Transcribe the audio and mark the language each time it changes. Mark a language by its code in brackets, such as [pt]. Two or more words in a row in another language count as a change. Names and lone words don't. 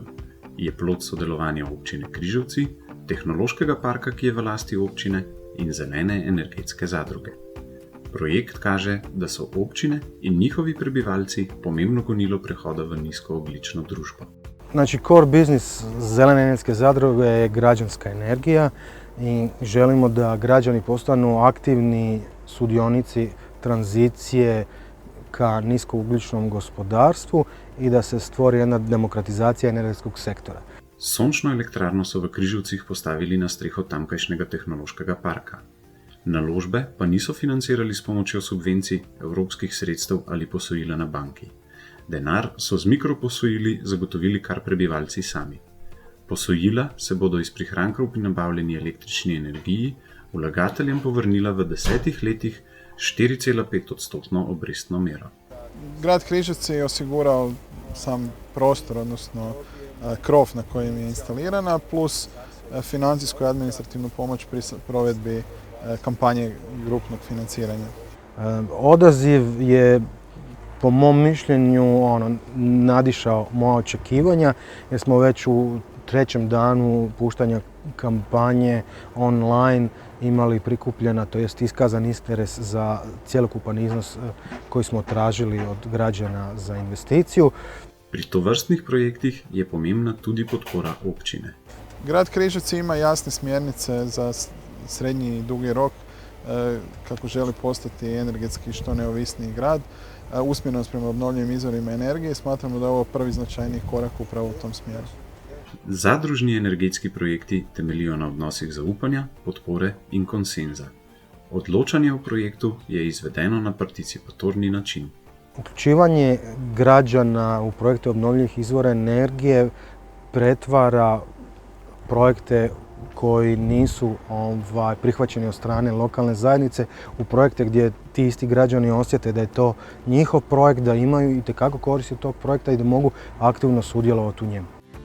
[sl] Je plod sodelovanja občine Križevci, tehnološkega parka, ki je v lasti občine, in zelene energetske zadruge. Projekt kaže, da so občine in njihovi prebivalci pomembno gonilo prehoda v nizkoogljično družbo. [hr] Znači, [en] core business [hr] zelene energetske zadruge je građanska energija i želimo da građani postanu aktivni sudionici tranzicije ka niskougljičnom gospodarstvu i da se stvori jedna demokratizacija energetskog sektora. [sl] Sončno elektrarno so v Križevcih postavili na streho tamkajšnjega tehnološkega parka. Naložbe pa niso financirali s pomočjo subvencij, evropskih sredstev ali posojila na banki. Denar so z mikroposojili zagotovili kar prebivalci sami. Posojila se bodo iz prihrankov pri nabavljeni električni energiji vlagateljem povrnila v 10 letih 4,5% obrestno mero. [hr] Grad Križevci je osigurao sam prostor, odnosno krov na kojem je instalirana, plus financijsku i administrativnu pomoć pri provedbi kampanje grupnog financiranja. Odaziv je po mom mišljenju nadišao moja očekivanja jer smo već u 3. danu puštanja kampanje online imali prikupljena, to jest iskazan interes za cjelokupan iznos koji smo tražili od građana za investiciju. [sl] Pri tovrstnih projektih je pomembna tudi podpora občine. [hr] Grad Križevci ima jasne smjernice za srednji i dugi rok kako želi postati energetski što neovisniji grad, usmjerenost prema obnovljivim izvorima energije. Smatramo da je ovo prvi značajni korak upravo u tom smjeru. [sl] Zadružni energetski projekti temeljijo na odnosih zaupanja, podpore in konsenza. Odločanje o projektu je izvedeno na participatorni način. [hr] Uključivanje građana u projekte obnovljivih izvora energije pretvara projekte koji nisu prihvaćeni od strane lokalne zajednice u projekte gdje ti isti građani osjete da je to njihov projekt, da imaju itekako koristi od tog projekta i da mogu aktivno sudjelovati u njemu.